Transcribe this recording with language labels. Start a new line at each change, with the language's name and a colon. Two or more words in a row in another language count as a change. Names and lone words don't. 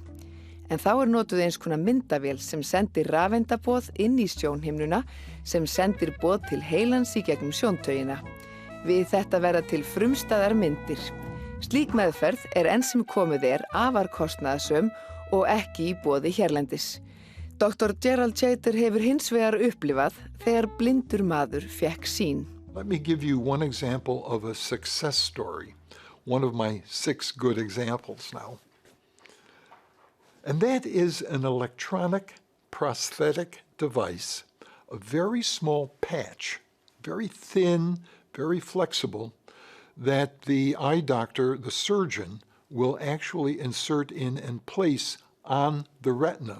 Icelandic: En þá notuð eins konar myndavél sem sendir rafeindaboð inn í sjónhimnuna sem sendir boð til heilans í gegnum sjóntaugina. Við þetta verða til frumstæðar myndir. Slík meðferð enn sem komið afar kostnaðarsöm og ekki í boði hérlendis. Dr. Gerald Chater hefur hins vegar upplifað þegar blindur maður fékk sýn.
English: Let me give you one example of a success story, one of my 6 good examples now. And that is an electronic prosthetic device, a very small patch, very thin, very flexible, that the eye doctor, the surgeon, will actually insert in and place on the retina.